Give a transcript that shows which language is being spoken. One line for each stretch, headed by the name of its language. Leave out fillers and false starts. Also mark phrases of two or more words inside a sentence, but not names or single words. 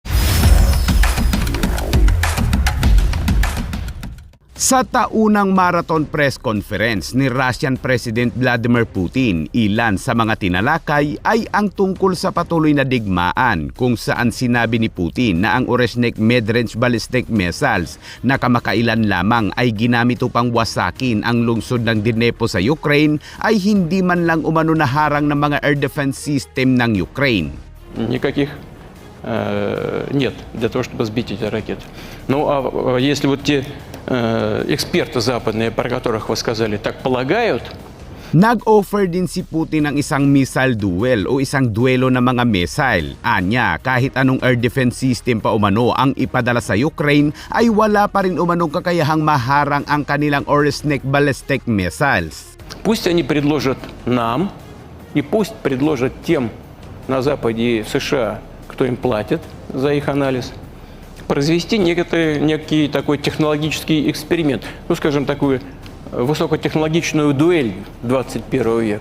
Filipino: Sa taunang marathon press conference ni Russian President Vladimir Putin, ilan sa mga tinalakay ay ang tungkol sa patuloy na digmaan kung saan sinabi ni Putin na ang Oresnik
English: mid-range ballistic missiles
Filipino: na kamakailan lamang ay ginamit upang wasakin ang lungsod ng Dnipro sa Ukraine ay hindi man lang umano naharang ng mga
English: air defense system
Filipino: ng Ukraine.
Russian: Никаких нет для того, чтобы сбить эти ракеты. Ну а если вот те эксперты западные, про которых вы сказали, так полагают.
Filipino: Nag-offer din si Putin ng isang
English: missile duel
Filipino: o isang duelo ng mga missile. Anya, kahit anong
English: air defense system
Filipino: pa umano ang ipadala sa Ukraine, ay wala pa rin umanong kakayahang maharang ang kanilang Oresnik
English: ballistic missiles.
Russian: Пусть они предложат нам, и пусть предложат тем на Западе и в США, кто им платит за их анализ, произвести некий такой технологический эксперимент, ну, скажем, такую высокотехнологичную дуэль 21 века.